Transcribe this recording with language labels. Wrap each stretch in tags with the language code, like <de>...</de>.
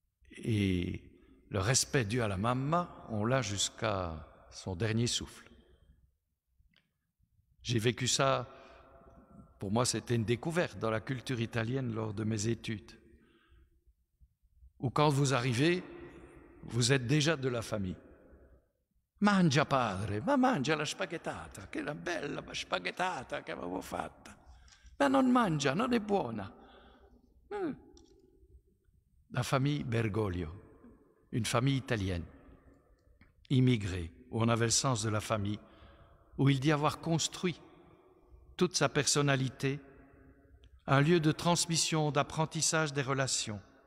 <fr>Et le respect dû à la mamma, on l'a jusqu'à son dernier souffle. J'ai vécu ça, pour moi c'était une découverte dans la culture italienne lors de mes études, où quand vous arrivez, vous êtes déjà de la famille.</fr> <it>Mangia padre, ma mangia la spaghettata, che la bella spaghettata che avevo fatta. Ma non mangia, non è buona.</it> <fr>La famille Bergoglio, une famille italienne, immigrée, où on avait le sens de la famille, où il dit avoir construit toute sa personnalité, un lieu de transmission, d'apprentissage des relations.</fr>